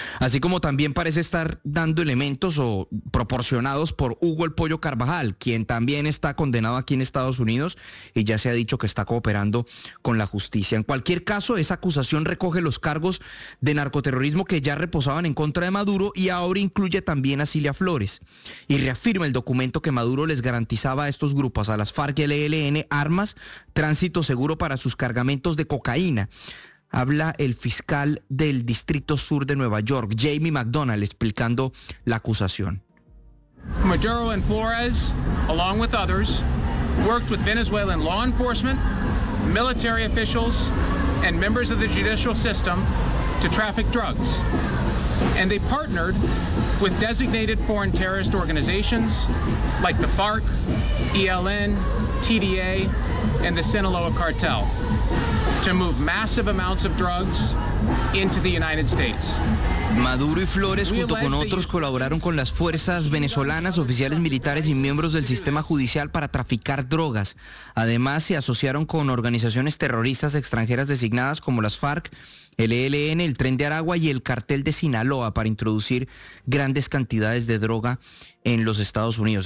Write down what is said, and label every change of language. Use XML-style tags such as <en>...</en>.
<es>Así como también parece estar dando elementos o proporcionados por Hugo el Pollo Carvajal, quien también está condenado aquí en Estados Unidos y ya se ha dicho que está cooperando con la justicia. En cualquier caso, esa acusación recoge los cargos de narcoterrorismo que ya reposaban en contra de Maduro y ahora incluye también a Cilia Flores. Y reafirma el documento que Maduro les garantizaba a estos grupos, a las FARC y el ELN, armas, tránsito seguro para sus cargamentos de cocaína. Habla el fiscal del Distrito Sur de Nueva York, Jamie McDonald, explicando la acusación.</es> <en>Maduro and Flores, along with others, worked with Venezuelan law enforcement, military officials, and members of the judicial system to traffic drugs. And they partnered with designated foreign terrorist organizations like the FARC, ELN, TDA, and the Sinaloa cartel to move massive amounts of drugs into the United States.</en> <es>Maduro y Flores, junto con otros, colaboraron con las fuerzas venezolanas, oficiales militares y miembros del sistema judicial para traficar drogas. Además, se asociaron con organizaciones terroristas extranjeras designadas como las FARC, el ELN, el Tren de Aragua y el Cartel de Sinaloa para introducir grandes cantidades de droga en los Estados Unidos.</es>